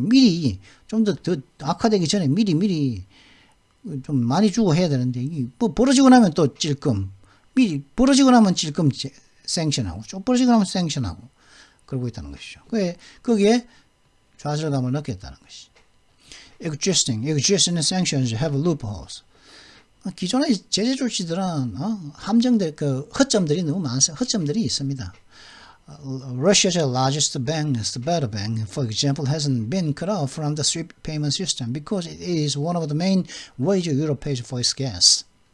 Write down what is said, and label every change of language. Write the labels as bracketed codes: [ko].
[ko] 미리 좀 더 악화되기 전에 미리 좀 많이 주고 해야 되는데 뭐 벌어지고 나면 또 미리 벌어지고 나면 생션하고 좀 벌어지고 나면 생션하고 그러고 있다는 것이죠. 거기에 좌절감을 느꼈다는 것이. [en] existing sanctions have loopholes. [ko] 기존의 제재 조치들은 함정들 허점들이 너무 많아요. 허점들이 있습니다. [en] Russia's largest bank, Sberbank, for example, hasn't been cut off from the SWIFT payment system because it is one of the main ways Europe pays for its gas.